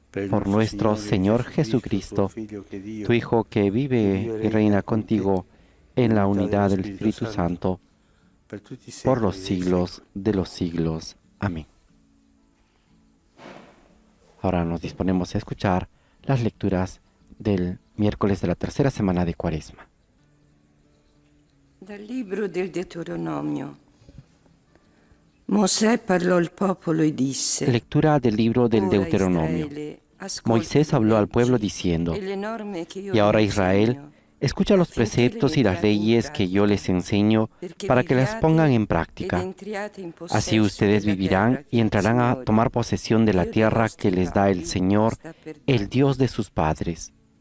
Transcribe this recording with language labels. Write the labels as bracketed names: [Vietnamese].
[Spanish] Por nuestro Señor Jesucristo, tu Hijo que vive y reina contigo en la unidad del Espíritu Santo, por los siglos de los siglos. Amén. Ahora nos disponemos a escuchar las lecturas del miércoles de la tercera semana de Cuaresma. [Italian] Dal libro del Deuteronomio. Mosè parlò al popolo e disse: [Spanish] Lectura del libro del Deuteronomio. Moisés habló al pueblo diciendo: Y ahora Israel, escucha los preceptos y las leyes que yo les enseño para que las pongan en práctica. Así ustedes vivirán y entrarán a tomar posesión de la tierra que les da el Señor, el Dios de sus padres.